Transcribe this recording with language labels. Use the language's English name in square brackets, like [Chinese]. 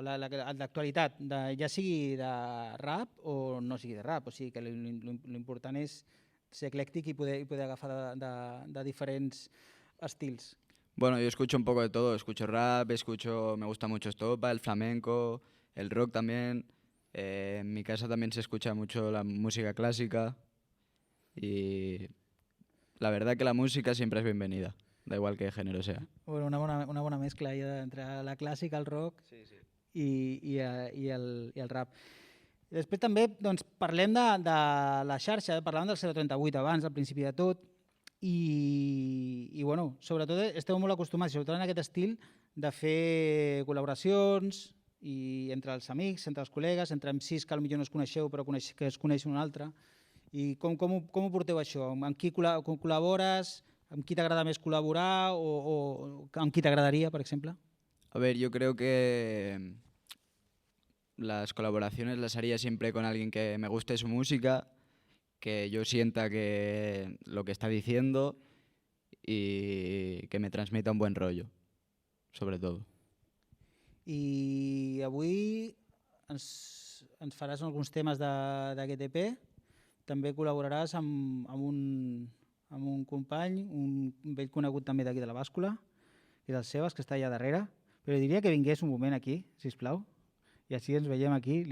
[Catalan] L'actualitat, ja sigui de rap o no sigui de rap, o sigui que l'important és ser eclèctic i poder agafar de diferents estils. [Spanish] Bueno, yo escucho un poco de todo, escucho rap, me gusta mucho estopa, el flamenco, el rock también. En mi casa también se escucha mucho la música clásica y la verdad que la música siempre es bienvenida, da igual qué género sea. [Catalan] Bueno, una bona mescla entre la clàssica, el rock i el rap. Després també parlem de la xarxa, parlàvem del 038 abans, al principi de tot, i bueno, sobretot esteu molt acostumats, sobretot en aquest estil, de fer col·laboracions i entre els amics, entre els col·legues, entre MCs que potser no es coneixeu però que es coneixen un altre. I com ho porteu això? Amb qui col·labores? Amb qui t'agrada més col·laborar o amb qui t'agradaria, per exemple? [Spanish] A ver, yo creo que las colaboraciones las haría siempre con alguien que me guste su música, que yo sienta que lo que está diciendo y que me transmita un buen rollo, sobre todo. [Catalan] I avui ens faràs alguns temes d'aquest EP. També col·laboraràs amb un company, un vell conegut també d'aquí de la Bàscula, que és el Sebas, que està allà darrere. Però diria que vingués un moment aquí, sisplau, i així ens veiem aquí.